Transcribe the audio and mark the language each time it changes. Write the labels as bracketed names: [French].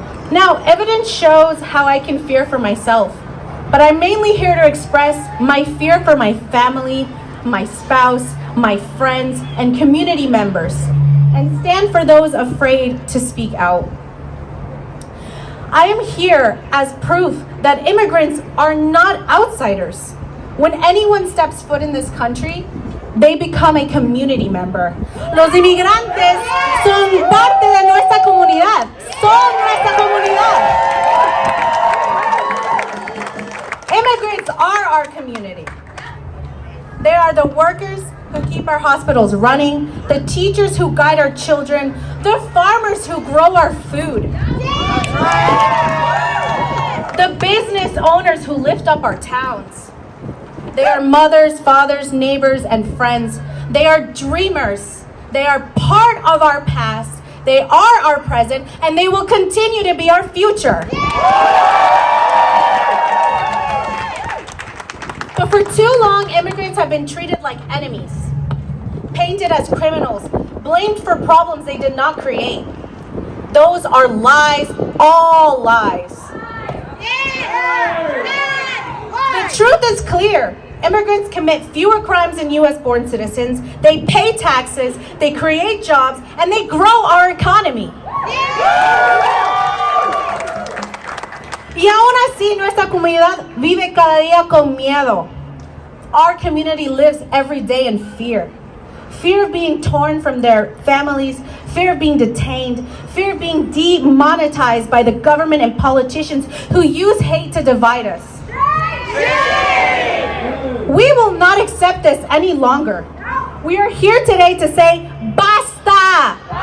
[English] Now, evidence shows how I can fear for myself, but I'm mainly here to express my fear for my family, my spouse, my friends, and community members, and stand for those afraid to speak out. I am here as proof that immigrants are not outsiders. When anyone steps foot in this country, they become a community member. [Spanish] Los inmigrantes son parte de nuestra comunidad. Son nuestra comunidad. [English] Immigrants are our community. They are the workers who keep our hospitals running, the teachers who guide our children, the farmers who grow our food, the business owners who lift up our towns. They are mothers, fathers, neighbors, and friends. They are dreamers. They are part of our past. They are our present, and they will continue to be our future. But for too long, immigrants have been treated like enemies, painted as criminals, blamed for problems they did not create. Those are lies, all lies. The truth is clear. Immigrants commit fewer crimes than U.S.-born citizens, they pay taxes, they create jobs, and they grow our economy. [Spanish] Y aún así, nuestra comunidad vive cada día con miedo. [English] Our community lives every day in fear. Fear of being torn from their families, fear of being detained, fear of being demonetized by the government and politicians who use hate to divide us. We will not accept this any longer. We are here today to say, basta!